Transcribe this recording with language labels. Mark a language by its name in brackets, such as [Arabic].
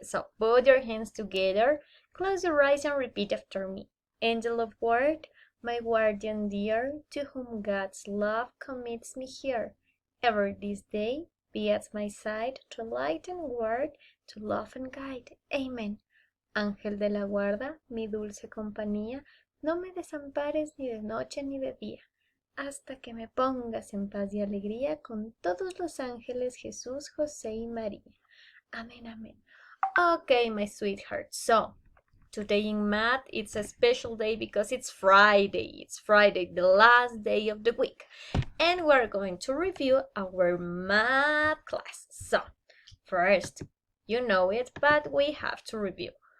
[English] So put your hands together, close your eyes and repeat after me. Angel of word, my guardian dear, to whom God's love commits me here. Ever this day, be at my side, to light and guard, to love and guide. Amen. [Spanish] Ángel de la guarda, mi dulce compañía, no me desampares ni de noche ni de día, hasta que me pongas en paz y alegría con todos los ángeles, Jesús, José y María. [English] Amen, amen. Okay, my sweetheart. So, today in math, it's a special day because it's Friday. It's Friday, the last day of the week. And we're going to review our math class. So, first, you know it, but we have to review.